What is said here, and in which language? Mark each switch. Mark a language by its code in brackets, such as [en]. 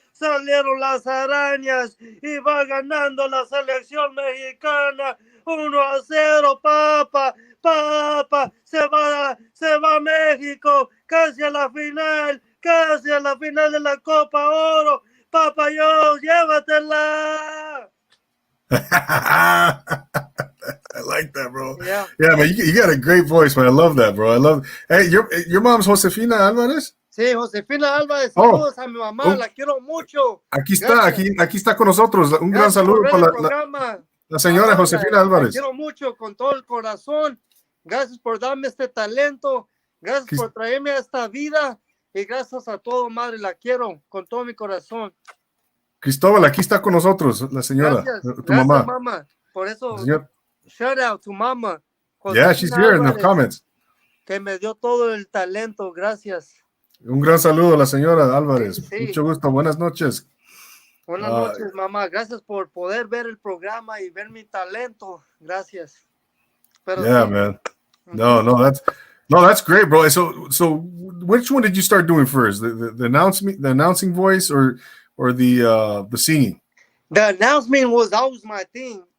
[es] Salieron las arañas y va ganando la selección mexicana 1-0, papa, se va a México, casi a la final de la Copa Oro, papa, llévatela. [en] I like that, bro. Yeah, man, you got a great voice, man. I love that, bro. I love. Hey, your mom's Josefina Alvarez. [es] Sí, Josefina Álvarez, saludos a mi mamá, la quiero mucho. Aquí está con nosotros. Un gran saludo para la señora Josefina Álvarez. La quiero mucho con todo el corazón. Gracias por darme este talento. Gracias por traerme a esta vida. Y gracias a todo, madre, la quiero con todo mi corazón. Cristóbal, aquí está con nosotros, la señora, tu mamá. Mamá. Por eso, [en] shout out to mama. Yeah, she's here in the comments. [es] Que me dio todo el talento, gracias. Un gran saludo a la señora Álvarez. Sí. Mucho gusto, buenas noches. Buenas noches, mamá. Gracias por poder ver el programa y ver mi talento. Gracias. Pero [en] yeah, sí. Man. No, that's great, bro. So which one did you start doing first? The announcing voice or the singing? The announcement was always my thing.